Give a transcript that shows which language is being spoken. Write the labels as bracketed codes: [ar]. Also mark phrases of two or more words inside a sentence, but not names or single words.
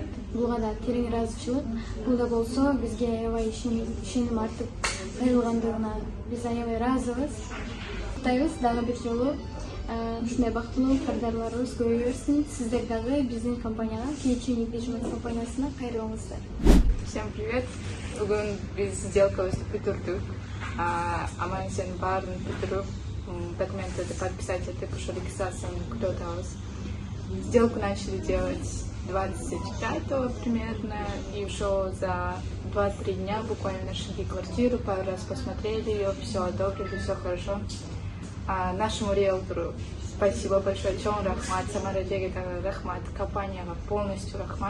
[ky] Буга да терең ыраазычылык. Бул да болсо бизге аябай ишеним артып кайрылгандыгына биз аябай ыраазыбыз. Куттайбыз дагы бир жолу. Ушундай бактылуу кардарларыбыз көбөйө берсин. Сиздер дагы биздин компанияга, Кичи недвижимость компаниясына кайрылыңыздар. [ru] Всем привет! [ky] Бүгүн биз сделкабызды бүтүрдүк. Аман сен баарын бүтүрүп, документтерди подписать этип, ошо регистрацияны күтүп атабыз. [ru] Сделку начали делать 25-го примерно, и ушел за 2-3 дня буквально нашли квартиру, пару раз посмотрели ее, все одобрили, все хорошо. Нашему риэлтору спасибо большое, [ky] Чон Рахмат, Самарадеге Рахмат, [ru] компания полностью [ky] Рахмат.